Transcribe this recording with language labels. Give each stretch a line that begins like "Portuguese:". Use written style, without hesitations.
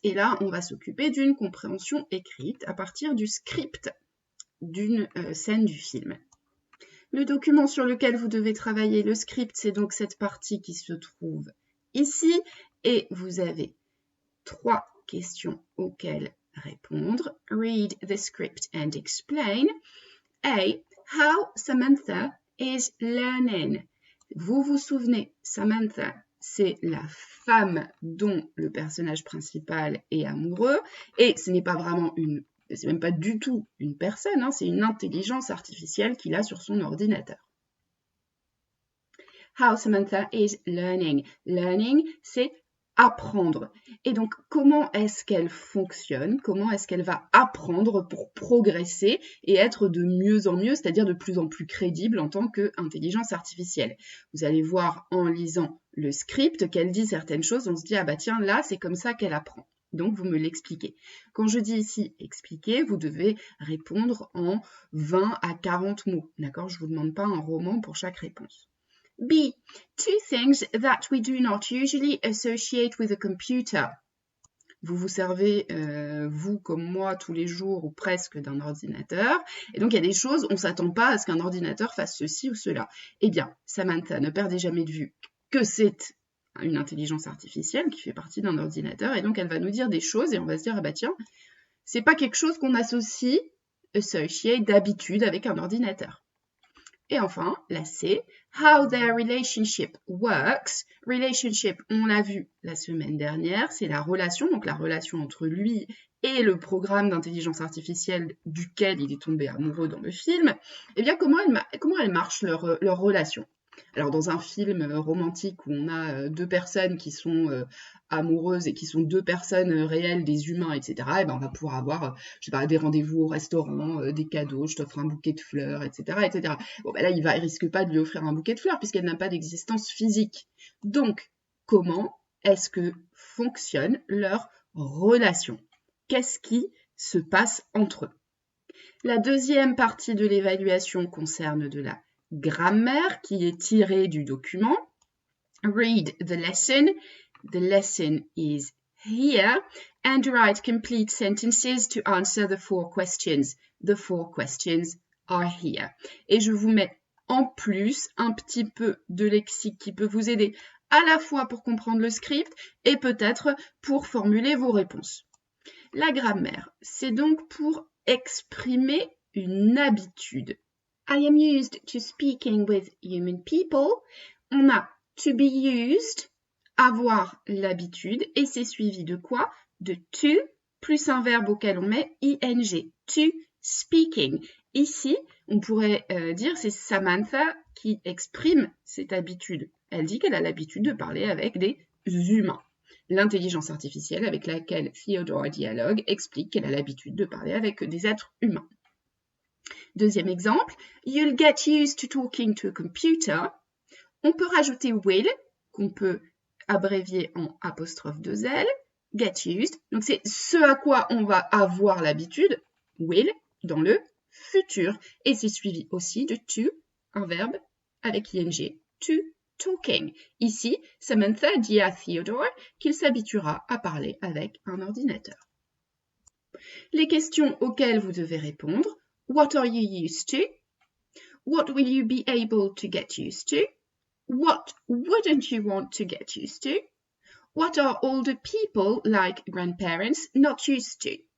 French: Et là, on va s'occuper d'une compréhension écrite à partir du script d'une scène du film. Le document sur lequel vous devez travailler, le script, c'est donc cette partie qui se trouve ici. Et vous avez 3 questions auxquelles répondre.
English: Read the script and explain. A. How Samantha is learning.
French: Vous vous souvenez, Samantha, c'est la femme dont le personnage principal est amoureux. Et ce n'est pas vraiment c'est même pas du tout une personne, hein, c'est une intelligence artificielle qu'il a sur son ordinateur.
English: How Samantha is learning.
French: Learning, c'est apprendre. Et donc, comment est-ce qu'elle fonctionne? Comment est-ce qu'elle va apprendre pour progresser et être de mieux en mieux, c'est-à-dire de plus en plus crédible en tant qu'intelligence artificielle? Vous allez voir en lisant le script qu'elle dit certaines choses, on se dit, ah bah tiens, là, c'est comme ça qu'elle apprend. Donc, vous me l'expliquez. Quand je dis ici expliquer, vous devez répondre en 20 à 40 mots. D'accord? Je ne vous demande pas un roman pour chaque réponse. B.
English: 2 things that we do not usually associate with a computer.
French: Vous vous servez, vous comme moi, tous les jours ou presque d'un ordinateur. Et donc, il y a des choses, on ne s'attend pas à ce qu'un ordinateur fasse ceci ou cela. Eh bien, Samantha ne perdez jamais de vue que c'est une intelligence artificielle qui fait partie d'un ordinateur. Et donc, elle va nous dire des choses et on va se dire, ah bah tiens, c'est pas quelque chose qu'on associe, associate, d'habitude avec un ordinateur. Et enfin, la C,
English: how their relationship works.
French: Relationship, on l'a vu la semaine dernière, c'est la relation, donc la relation entre lui et le programme d'intelligence artificielle duquel il est tombé amoureux dans le film. Eh bien, comment elle marche leur relation? Alors, dans un film romantique où on a 2 personnes qui sont amoureuses et qui sont 2 personnes réelles, des humains, etc., et ben on va pouvoir avoir, je sais pas, des rendez-vous au restaurant, des cadeaux, je t'offre un bouquet de fleurs, etc., etc. Bon, ben là, il risque pas de lui offrir un bouquet de fleurs puisqu'elle n'a pas d'existence physique. Donc, comment est-ce que fonctionne leur relation? Qu'est-ce qui se passe entre eux? La deuxième partie de l'évaluation concerne de la grammaire qui est tirée du document.
English: Read the lesson. The lesson is here. And write complete sentences to answer the 4 questions. The 4 questions are here.
French: Et je vous mets en plus un petit peu de lexique qui peut vous aider à la fois pour comprendre le script et peut-être pour formuler vos réponses. La grammaire, c'est donc pour exprimer une habitude.
English: I am used to speaking with human people.
French: On a
English: to be used,
French: avoir l'habitude, et c'est suivi de quoi? De to, plus un verbe auquel on met ing.
English: To speaking.
French: Ici, on pourrait dire c'est Samantha qui exprime cette habitude. Elle dit qu'elle a l'habitude de parler avec des humains. L'intelligence artificielle avec laquelle Theodore dialogue explique qu'elle a l'habitude de parler avec des êtres humains. Deuxième exemple,
English: you'll get used to talking to a computer.
French: On peut rajouter will, qu'on peut abrévier en '2L,
English: get used.
French: Donc c'est ce à quoi on va avoir l'habitude, will, dans le futur. Et c'est suivi aussi de to, un verbe avec ing,
English: to talking.
French: Ici, Samantha dit à Theodore qu'il s'habituera à parler avec un ordinateur. Les questions auxquelles vous devez répondre.
English: What are you used to? What will you be able to get used to? What wouldn't you want to get used to? What are older people, like grandparents, not used to?